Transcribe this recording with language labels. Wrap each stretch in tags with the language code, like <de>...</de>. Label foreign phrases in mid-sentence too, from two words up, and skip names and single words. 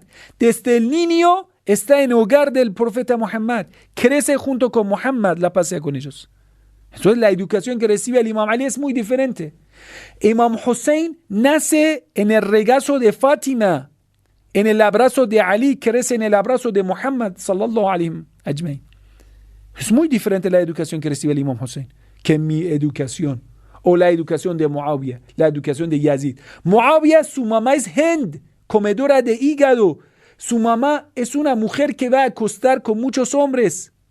<es>Desde el niño está en hogar del profeta Muhammad. Crece junto con Muhammad, la paz sea con ellos. Entonces la educación que recibe el Imam Ali es muy diferente. Imam Hussein nace en el regazo de Fátima, en el abrazo de Ali, crece en el abrazo de Muhammad</es> <ar>صلى الله عليه أجمعين.</ar> <es>Es muy diferente la educación que recibe el Imam Hussein que mi educación, o la educación de Muawiyah, la educación de Yazid. Muawiyah, su mamá es Hind, comedora de hígado. Su mamá es una mujer que va a acostar con muchos hombres.</es>